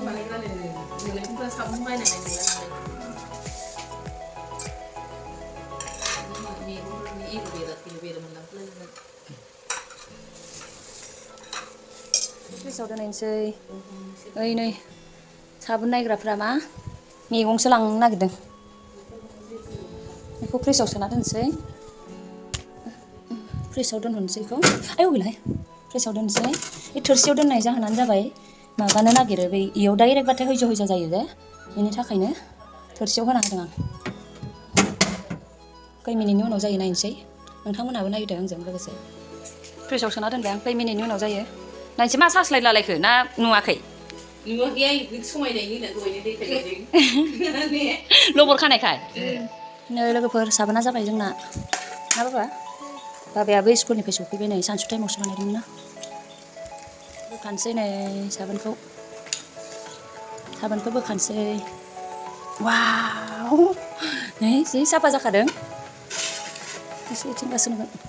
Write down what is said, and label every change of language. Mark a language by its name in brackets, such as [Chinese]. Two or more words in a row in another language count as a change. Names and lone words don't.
[Bodo] फ्रिजआव दोननोसै ओइ नै साबोन नायग्राफ्रा मा मैगंसो लांनो नागिरदों बेखौ फ्रिजआव सोना दोनसै फ्रिजआव दोनहरनोसै बेखौ आयौ गैलाहाय फ्रिजआव दोनसै बे थोरसियाव दोननाय जाहोनानो जाबाय माबानो नागिरो बै इयाव डाइरेक्ट बाथाय हैज' हैज' जायो जे बेनि थाखायनो थोरसियाव होना होदों आं खै मिनिटनि उनाव जायो नायनोसै नोंथांमोनहाबो नायदो आंजों लोगोसे फ्रिजआव सोना दोनबाय आं खै मिनिटनि उनाव जायो नायनोसै मा सास्लाय लालायखो ना नुवाखै लबर खानायखाय नै लोगोफोर साबोना जाबाय जोंना ना बाबायाबो स्कुलनिफ्राय सफैबाय नै सानसु टाइमावसो बानायदोंमोन ना होखानोसै नै साबोनखौ साबोनखौ बोखानोसै वाव नै जि साफा जाखादों एसे इथिंगासो नुगोन